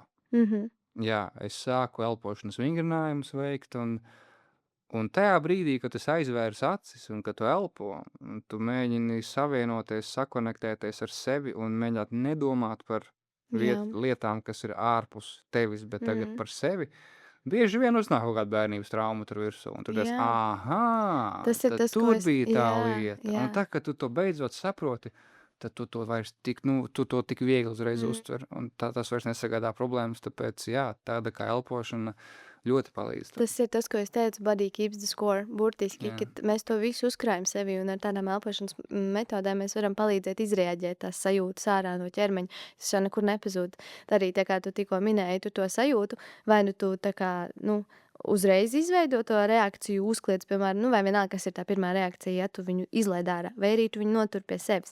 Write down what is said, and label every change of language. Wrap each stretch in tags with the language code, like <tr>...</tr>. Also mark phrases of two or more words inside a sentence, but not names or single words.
<lv>Jā, es sāku elpošanas vingrinājumus veikt, un tajā brīdī, kad es aizvērs acis un kad tu elpo, un tu mēģini savienoties, sakonektēties ar sevi un mēģināt nedomāt par lietām, kas ir ārpus tevis, bet tagad par sevi, bieži vien uznāk kaut kāda bērnības trauma tur virsū. Un tur tad tur bija tā lieta. Un tā, kad tu to beidzot saproti, tad tu to vairs tik viegli uzreiz uztver. Un tas vairs nesagādā problēmas, tāpēc tāda kā elpošana ļoti palīdz. Tas ir tas, ko es teicu,</lv> <en>body keeps the score,</en> <lv>burtiski, kad mēs to visu uzkrājam sevi un ar tādām elpošanas metodēm mēs varam palīdzēt izreaģēt tās sajūtas ārā no ķermeņa. Tas jau nekur nepazūd. Arī tā kā tu tikko minēji, tu to sajūtu, vai tu tā kā, uzreiz izveido to reakciju, uzkliedz, piemēram, vai vienalga, kas ir tā pirmā reakcija, ja tu viņu izlaid ārā, vai arī tu viņu notur pie sevis.</lv>